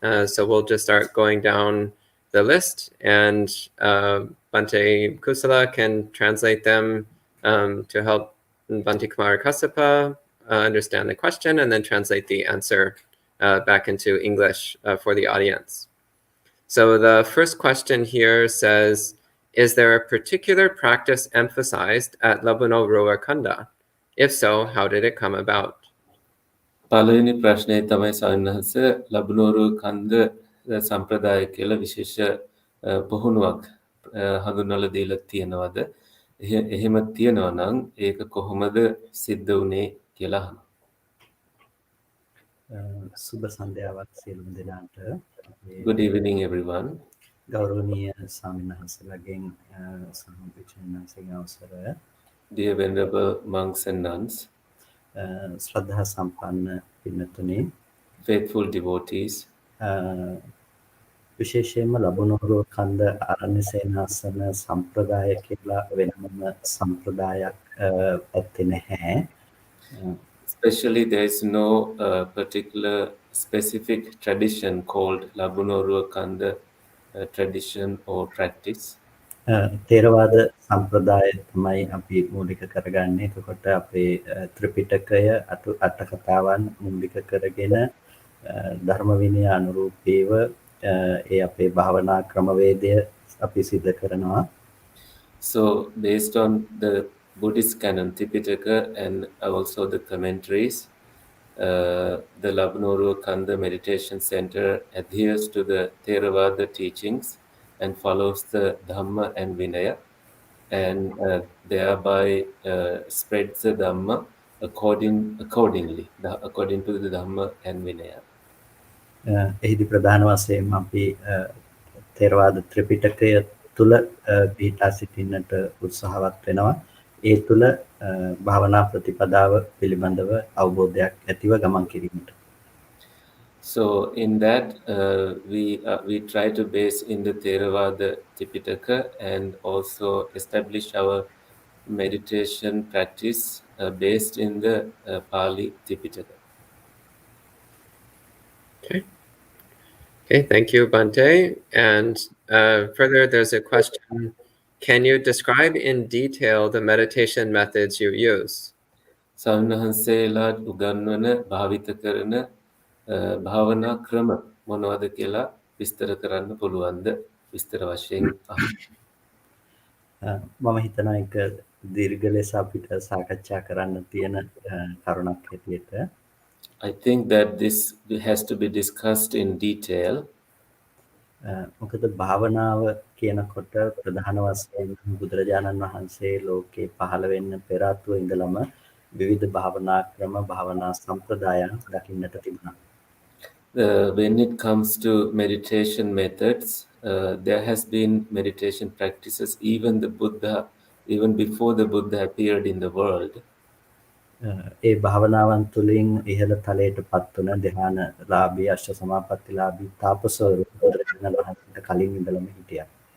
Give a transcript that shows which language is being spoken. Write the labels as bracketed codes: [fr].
[en] So we'll just start going down the list, and Bhante Kusala can translate them to help Bhante Kumara Kassala understand the question, and then translate the answer back into English for the audience. So the first question here says, is there a particular practice emphasized at Labunoruwakanda? If so, how did it come about? [si] පළවෙනි ප්‍රශ්නය තමයි සාන්නහස ලබුනෝරුවකන්ද සම්ප්‍රදාය කියලා විශේෂ පුහුණුවක් හඳුන්වලා දීලා තියෙනවද? එහෙම තියෙනවා නම් ඒක කොහොමද සිද්ධ වුනේ කියලා අහනවා. සුබ සන්ධ්‍යාවක් සියලුම දෙනාට. [en] Good evening everyone. [si] ගෞරවනීය ස්වාමීන් වහන්සේලාගෙන් සම්පූර්ණ අවසරය. [en] Dear venerable monks and nuns, [si] ශ්‍රද්ධා සම්පන්න පින්තුනි, [en] faithful devotees, [si] විශේෂයෙන්ම ලබුනෝරුවකන්ද ආරණ්‍ය සේනාසන සම්ප්‍රදාය කියලා වෙනම සම්ප්‍රදායක් ඇත්තේ නැහැ. [en] Especially there is no particular specific tradition called Labunoruwakanda tradition or practice. [si] තේරවාද සම්ප්‍රදාය තමයි අපි මූලික කරගන්නේ. එතකොට අපේ ත්‍රිපිටකය අට කතාවන් මූලික කරගෙන ධර්ම විනය අනුරූපීව ඒ අපේ භාවනා ක්‍රමවේදය අපි සිද්ධ කරනවා. [en] So based on the Buddhist canon Tipitaka and also the commentaries, the Labunoruwakanda Meditation Center adheres to the Theravada teachings and follows the Dhamma and Vinaya, and thereby spreads the Dhamma accordingly, according to the Dhamma and Vinaya. [si] එහිදී ප්‍රධාන වශයෙන් අපි ථේරවාද ත්‍රිපිටකය තුල පිහිටා සිටින්නට උත්සාහවත් වෙනවා. ඒ තුල භාවනා ප්‍රතිපදාව පිළිබඳව අවබෝධයක් ඇතිව ගමන් කිරීමට. [en] So in that, we try to base in the Theravada Tipitaka and also establish our meditation practice based in the Pali Tipitaka. Okay, thank you, Bhante. And further, there's a question. Can you describe in detail the meditation methods you use? [si] සවන්හන්සේලාට උගන්වන භාවිත කරන භාවනා ක්‍රම මොනවද කියලා විස්තර කරන්න පුළුවන්ද? විස්තර වශයෙන් මම හිතනවා එක දීර්ඝ ලෙස අපිට සාකච්ඡා කරන්න තියෙන කරුණක් හැටියට [en] I think that this has to be discussed in detail. [si] මොකද භාවනාව කියනකොට ප්‍රධාන වශයෙන් බුදුරජාණන් වහන්සේ ලෝකේ පහළ වෙන්න පෙර ආතුව ඉඳලම විවිධ භාවනා ක්‍රම භාවනා සම්ප්‍රදායන් දකින්නට තිබුණා. [en] When it comes to meditation methods, there has been meditation practices even before the Buddha appeared in the world. [si] ඒ භාවනාවන් තුළින් ඉහළ තලයට පත් වන ධ්‍යාන ලාභී අෂ්ට සමාපත්තිලාභී තාපසවරු බුදුරජාණන් වහන්සේට කලින් ඉඳලම හිටියා.